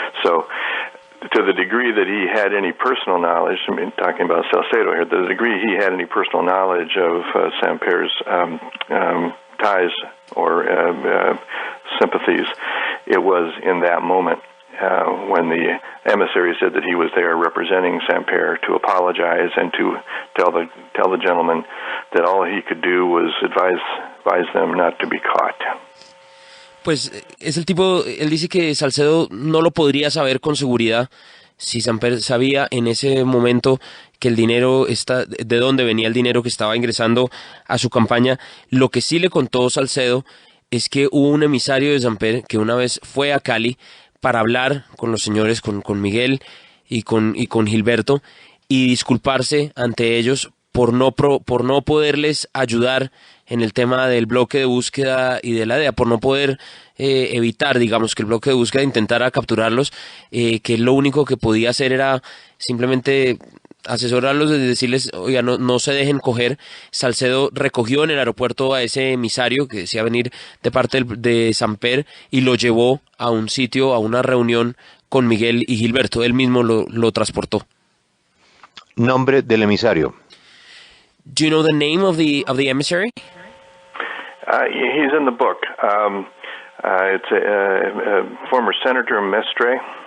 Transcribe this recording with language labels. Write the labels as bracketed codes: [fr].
[en] So, to the degree that he had any personal knowledge, I mean, talking about Salcedo here, the degree he had any personal knowledge of Samper's ties or sympathies, it was in that moment when the emissary said that he was there representing Samper to apologize and to tell the gentleman that all he could do was advise them not to be caught. [es] Pues es el tipo, él dice que Salcedo no lo podría saber con seguridad si Samper sabía en ese momento que el dinero de dónde venía el dinero que estaba ingresando a su campaña. Lo que sí le contó Salcedo es que hubo un emisario de Samper que una vez fue a Cali para hablar con los señores, con Miguel y con Gilberto, y disculparse ante ellos por no poderles ayudar en el tema del bloque de búsqueda y de la DEA, por no poder evitar, digamos, que el bloque de búsqueda intentara capturarlos, que lo único que podía hacer era simplemente asesorarlos, de decirles, oiga, no se dejen coger. Salcedo recogió en el aeropuerto a ese emisario que decía venir de parte de Samper y lo llevó a un sitio, a una reunión con Miguel y Gilberto. Él mismo lo transportó. Nombre del emisario. [en] Do you know the name of the emissary? He's in the book. It's a former Senator Mestre.